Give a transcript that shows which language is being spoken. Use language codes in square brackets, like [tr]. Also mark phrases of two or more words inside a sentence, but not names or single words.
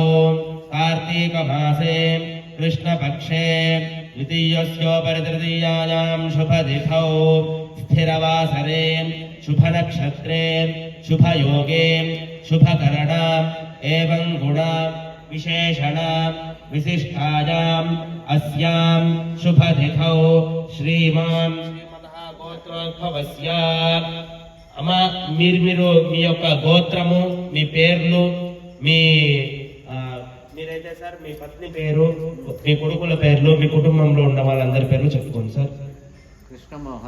[sa] कार्तीकमासे कृष्णपक्षे द्वितीयस्योपरि तृतीयायां शुभतिथौ स्थिरवासरे शुभनक्षत्रे शुभयोगे शुभकरण एवं गुण विशेषण विशिष्टायाम् अस्यां शुभतिथौ श्रीमान् गोत्रोद्भवस्य अमा [te] మీరు మీ యొక్క గోత్రము మీ పేర్లు మీ మీరైతే సార్ మీ పత్ని పేరు మీ కొడుకుల పేర్లు మీ కుటుంబంలో ఉన్న వాళ్ళందరి పేర్లు చెప్పుకోండి సార్. కృష్ణమోహన్